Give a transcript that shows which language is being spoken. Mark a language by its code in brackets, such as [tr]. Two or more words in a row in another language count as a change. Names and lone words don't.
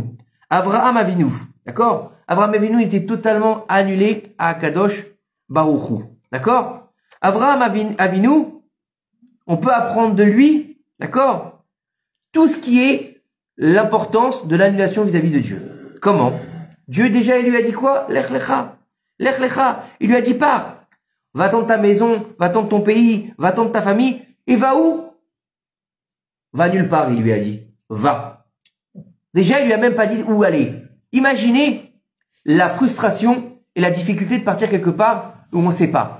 [fr] Avraham Avinu. D'accord? Avraham Avinu était totalement annulé à [he] קדוש ברוך הוא. [fr] D'accord? Avraham Avinu, on peut apprendre de lui, d'accord? Tout ce qui est l'importance de l'annulation vis-à-vis de Dieu. Comment? Dieu déjà, il lui a dit quoi? [he] לך לך. לך לך. [fr] Il lui a dit pars. Va-t'en de ta maison, va-t'en de ton pays, va-t'en de ta famille. Et va où? Va nulle part, il lui a dit. Va. Déjà, il lui a même pas dit où aller. Imaginez la frustration et la difficulté de partir quelque part où on sait pas.